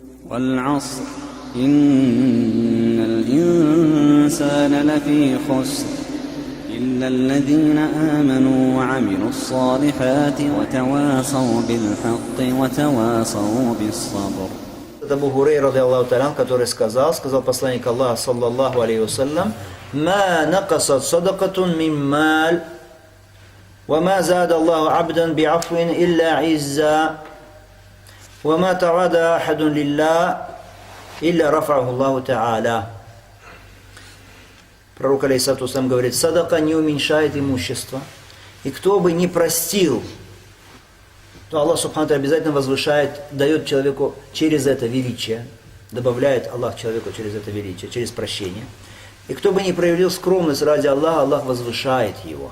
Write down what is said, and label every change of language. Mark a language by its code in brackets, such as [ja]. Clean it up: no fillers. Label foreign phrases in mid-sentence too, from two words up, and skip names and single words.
[ar] والعصر إن الإنسان لفي خسر إلا الذين آمنوا وعملوا الصالحات وتواصوا بالحق وتواصوا بالصبر. [ru] Это Абу Хурейра, который сказал посланник Аллаха, [ar] صلى الله عليه وسلم: «ما نقصت صدقة من مال وما زاد الله عبدا بعفو إلا عزا وما تواضع أحد لله إلا رفعه الله تعالى». [ru] Пророк, [ar] عليه الصلاة والسلام, [ru] говорит: садака не уменьшает имущество, и кто бы не простил, то Аллах [ar] سبحانه وتعالى [ru] обязательно возвышает, дает человеку через это величие, добавляет Аллах человеку через это величие, через прощение. И кто бы не проявил скромность ради Аллаха, Аллах возвышает его.